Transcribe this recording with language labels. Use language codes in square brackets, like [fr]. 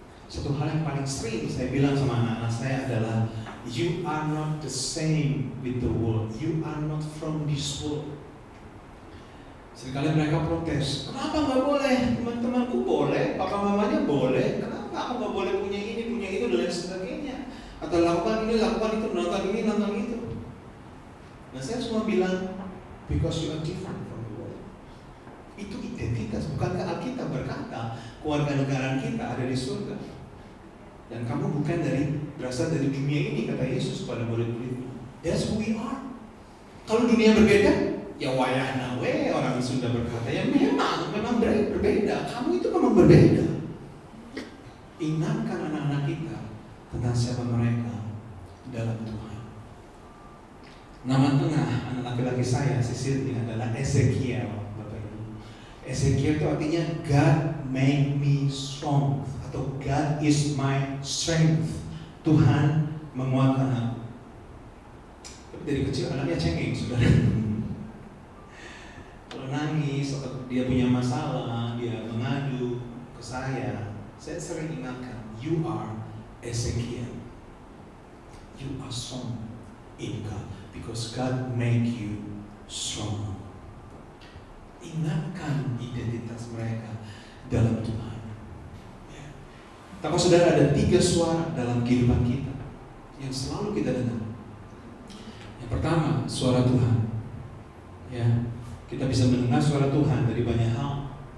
[id] Satu hal yang paling sering saya bilang sama anak-anak saya adalah, [en] you are not the same with the world, you are not from this world. [id] Seringkali mereka protes, kenapa nggak boleh? Teman-temanku boleh, papa mamanya boleh, kenapa aku nggak boleh punya ini, punya itu, dan lain sebagainya? Atau lakukan ini, lakukan itu, nonton ini, nonton itu. [en] Nah, [id] saya cuma bilang, [en] because you are different from the world. [id] Itu identitas. Bukankah Alkitab berkata kewarganegaraan kita ada di surga, dan kamu bukan berasal dari dunia ini, kata Yesus pada murid-muridnya. [en] That's who we are. [id] Kalau dunia berbeda, ya [su] wayahna we, [id] orang Sunda berkata, ya memang berbeda. Kamu itu memang berbeda. Ingatkan anak-anak kita tentang siapa mereka dalam Tuhan. Nama tengah anak laki-laki saya, Sisir, adalah Ezekiel, Bapak Ibu. [en] Ezekiel [id] itu artinya [en] God make me strong, [id] atau [en] God is my strength. [id] Tuhan menguatkan aku. Tapi dari kecil anaknya cengeng, saudara. Kalau nangis atau dia punya masalah, dia mengadu ke saya sering ingatkan, [en] you are Ezekiel. You are strong in God because God make you strong. [id] Ingatkan identitas mereka dalam Tuhan. Tapi saudara, ada 3 suara dalam kehidupan kita yang selalu kita dengar. Yang pertama, suara Tuhan. Ya, kita bisa mendengar suara Tuhan dari banyak hal.